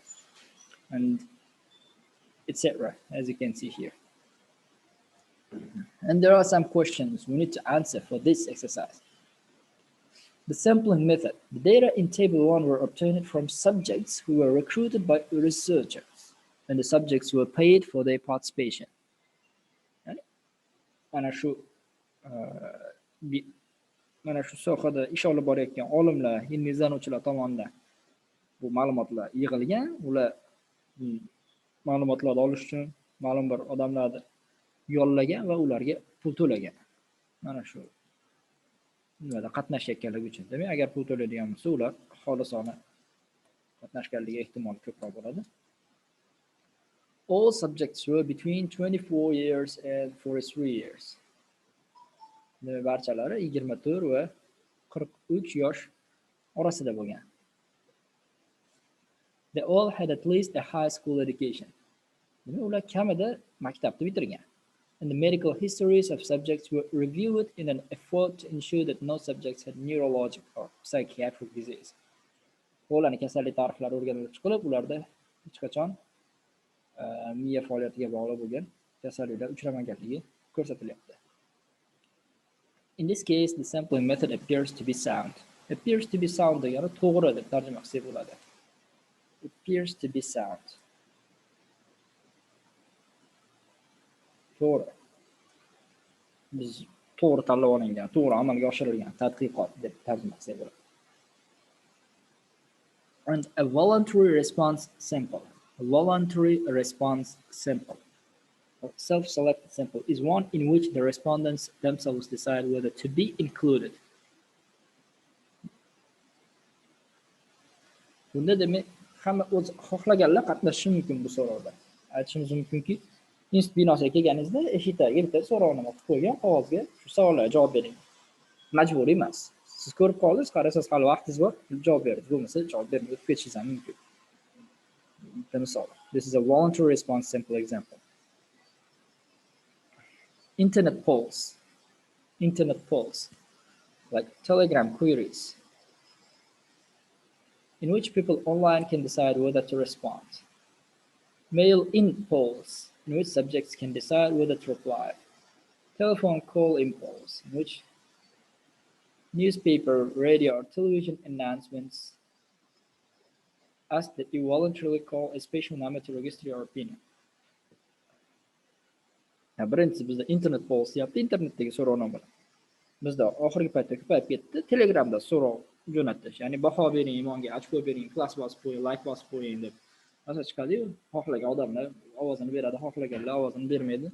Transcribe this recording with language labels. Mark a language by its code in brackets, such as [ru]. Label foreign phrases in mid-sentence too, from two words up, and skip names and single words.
[en] And etc. as you can see here. And there are some questions we need to answer for this exercise. The sampling method. The data in table 1 were obtained from subjects who were recruited by researchers, and the subjects were paid for their participation. [uz] Mana shu sohada ish olib borayotgan olimlar, ilmiy izlanuvchilar tomonidan bu ma'lumotlar yig'ilgan. Ular ma'lumotlarni olish uchun ma'lum bir odamlarni yollagan va ularga pul to'lagan. Mana shu nimada qatnashayotganligi uchun. Demak, agar pul to'laydigan bo'lsa, ular xolisona qatnashganligi ehtimoli ko'proq bo'ladi. [en] All subjects were between 24 years and 43 years. [uz] Demak, barchalari 24 va 43 yosh orasida bo'lgan. [en] They all had at least a high school education. [uz] Demak, ular kamida maktabni bitirgan. [en] And the medical histories of subjects were reviewed in an effort to ensure that no subjects had neurologic or psychiatric disease. [uz] Ularning kasallik tarixlari o'rganilib chiqilib, ularda hech qachon miya faoliyatiga bog'liq bo'lgan kasalliklar uchramaganligi ko'rsatilyapti. [en] In this case, the sampling method appears to be sound. Appears to be sound [uz] degani to'g'ri deb tarjima qilsak bo'ladi. [en] Appears to be sound. [uz] To'g'ri. Biz to'g'ri tanlab olingan, to'g'ri amalga oshirilgan tadqiqot deb tarjima qilsak bo'ladi. [en] And a voluntary response sample. A voluntary response sample, or self-selected sample, is one in which the respondents themselves decide whether to be included. [uz] Bunda demak hamma o'zi xohlaganlar qatnashishi mumkin bu so'rovda. Aytishimiz mumkinki, institut binosiga kelganingizda eshik tagiga bitta so'rovnoma qilib qo'ygan qog'ozga shu savollarga javob bering. Majburiy emas. Siz ko'rib qoldingiz, qarasangiz hali vaqtingiz bor, javob beringiz. Bo'lmasa javob bermay o'tib ketishingiz ham mumkin. [en] This is a voluntary response sample example. Internet polls, like Telegram queries, in which people online can decide whether to respond. Mail-in polls, in which subjects can decide whether to reply. Telephone call-in polls, in which newspaper, radio, or television announcements ask that you voluntarily call a special number to register your opinion. [uz] Birinchisi bizda [en] internet polls [uz] deyapti, internetdagi so'rovnomalar. Bizda oxirgi paytda ko'payib ketdi. Telegramda so'rov jo'natish, ya'ni baho bering, imonga ochko bering, klass bosib qo'ying, like bosib qo'ying deb asal chiqadi-yu, xohlagan odamlar ovozini beradi, xohlaganlar ovozini bermaydi.